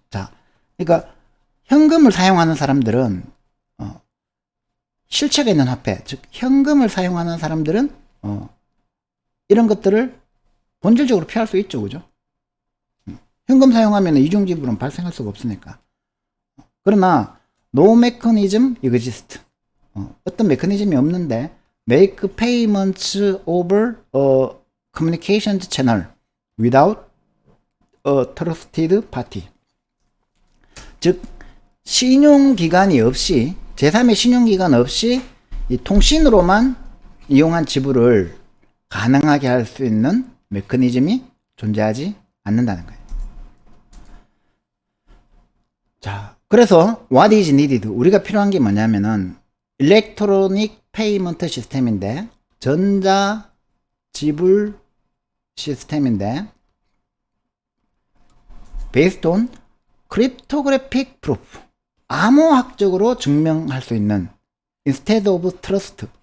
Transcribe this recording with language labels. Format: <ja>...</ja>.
<ko>자, 그러니까 현금을 사용하는 사람들은 실체가 있는 화폐, 즉 현금을 사용하는 사람들은 이런 것들을 본질적으로 피할 수 있죠. 그죠? 현금 사용하면 이중 지불은 발생할 수가 없으니까. 그러나</ko> <en>no mechanism exists.</en> <ko>어떤 메커니즘이 없는데</ko> <en>make payments over a communications channel without a trusted party.</en> <ko>즉 신용기관이 없이 제3의 신용기관 없이 이 통신으로만 이용한 지불을 가능하게 할 수 있는 메커니즘이 존재하지 않는다는 거예요. 자, 그래서</ko> <en>what is needed?</en> <ko>우리가 필요한 게 뭐냐면은</ko> <en>electronic payment</en> <ko>시스템인데 전자 지불 시스템인데</ko> <en>based on cryptographic proof</en> <ko>암호학적으로 증명할 수 있는</ko> <en>instead of trust.</en>